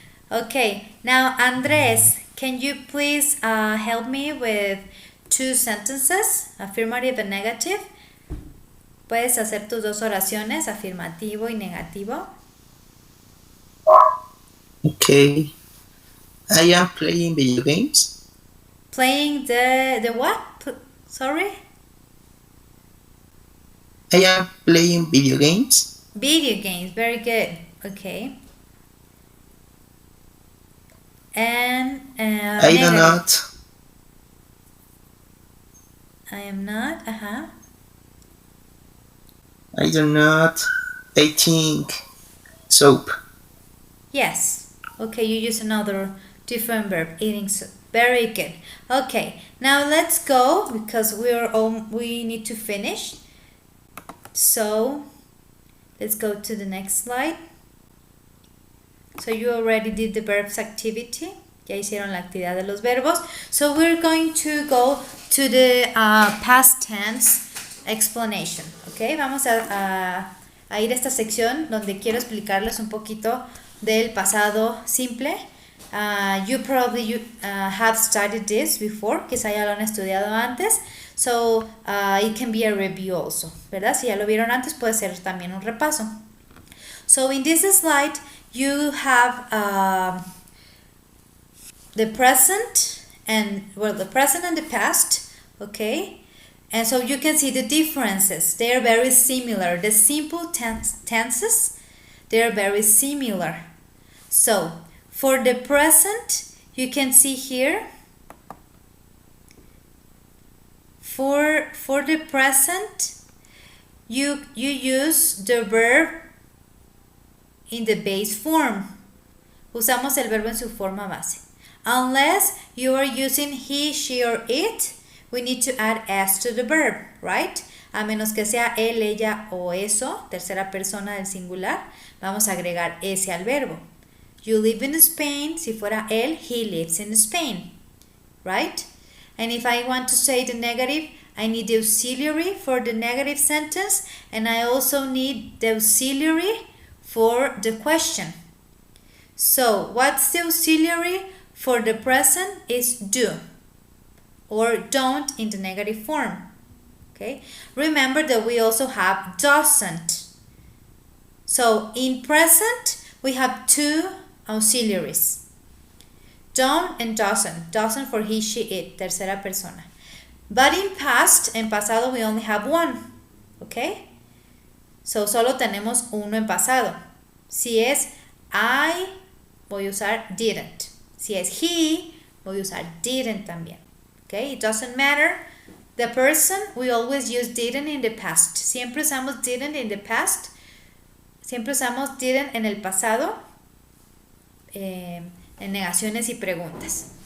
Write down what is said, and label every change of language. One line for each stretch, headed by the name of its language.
English: Okay, now Andres, can you please help me with 2 sentences, affirmative and negative?
Spanish: Puedes hacer tus 2 oraciones, afirmativo y negativo.
English: Okay. I am playing video games. Playing the what? Sorry? I am playing video games. Video games, very good. Okay. And I do negative. not. I am not. I do not. I think soap. Yes. Okay, you use another different verb, eating soup. Very good. Okay, now let's go because we need to finish. So let's go to the next slide. So you already did the verbs activity. Ya hicieron la actividad de los verbos. So we're going to go to the past tense explanation.
Spanish: Okay, vamos a ir a esta sección donde quiero explicarles un poquito del pasado simple.
English: You probably have studied this before,
Spanish: quizá ya lo han estudiado antes.
English: So it can be a review also,
Spanish: ¿verdad? Si ya lo vieron antes, puede ser también un repaso.
English: So in this slide, you have the present and, well, the present and the past, okay? And so you can see the differences. They are very similar. The simple tenses, they are very similar. So for the present, you can see here, for the present, you use the verb in the base form.
Spanish: Usamos el verbo en su forma base.
English: Unless you are using he, she, or it, we need to add s to the verb, right?
Spanish: A menos que sea él, ella o eso, tercera persona del singular, vamos a agregar s al verbo.
English: You live in Spain,
Spanish: si fuera él,
English: he lives in Spain, right? And if I want to say the negative, I need the auxiliary for the negative sentence, and I also need the auxiliary for the question. So what's the auxiliary for the present is do or don't in the negative form. Okay, remember that we also have doesn't. So in present we have two auxiliaries, don't and doesn't. Doesn't for he, she, it,
Spanish: tercera persona.
English: But in past,
Spanish: en pasado,
English: we only have one.
Spanish: Okay, so solo tenemos uno en pasado. Si es I, voy a usar didn't. Si es he, voy a usar didn't también.
English: Okay, it doesn't matter. The person, we always use didn't in the past.
Spanish: Siempre usamos
English: didn't in the past.
Spanish: Siempre usamos didn't en el pasado. En negaciones y preguntas.